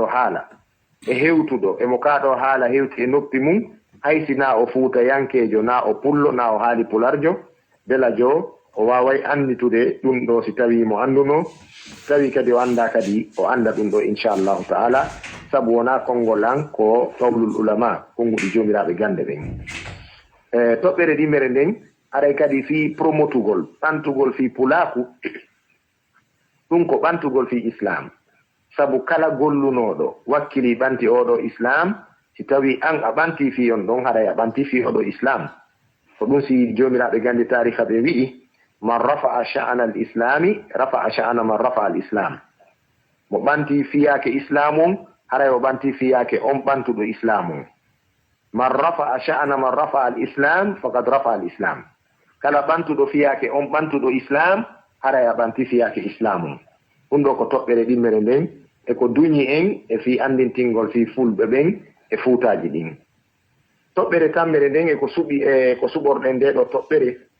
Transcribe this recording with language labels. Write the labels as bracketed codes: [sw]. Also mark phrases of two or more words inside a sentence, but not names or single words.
[ff] haala e hewtuɗo emo kaɗo haala hewti e noppi mum haysina o fuutayankejo na o pullo na o haali pularjo belajo o waway anditude ɗum ɗo si tawi mo anduno tawi kadi o anda kadi o anda ɗum ɗo [ar] إن شاء الله تعالى [ff] sabu wona konngol an ko [ar] قول العلماء [ff] konguɗi jomiraɓe gande ɓen toɓɓere ɗimmere nden aray kadi fi promotugol ɓantugol fi pulaku ɗum ko ɓantugol fi islam sabu kala gollunoɗo wakkili ɓanti oɗo islam si tawi an a ɓanti fi on ɗon haray a ɓanti fi oɗo islam ko ɗum si jomiraɓe gande tariha ɓe wi'i [ar] من رفع شأن الإسلام رفع شأن من رفع الإسلام [ff] mo ɓanti fiyake islamum haray o ɓanti fiyake on ɓantuɗo islamum [ar] من رفع شأن من رفع الإسلام فقد رفع الإسلام [ff] kala ɓantuɗo fiyake on ɓantuɗo islam haray a ɓanti fiyake islamum ɗum ɗo ko toɓɓere ɗimmere nden e ko duñi en e fi andintingol fi fulɓe ɓen e fuutaji ɗin toɓɓere tammere nden e ko suɓi e ko suɓorɗen nde ɗo toɓɓere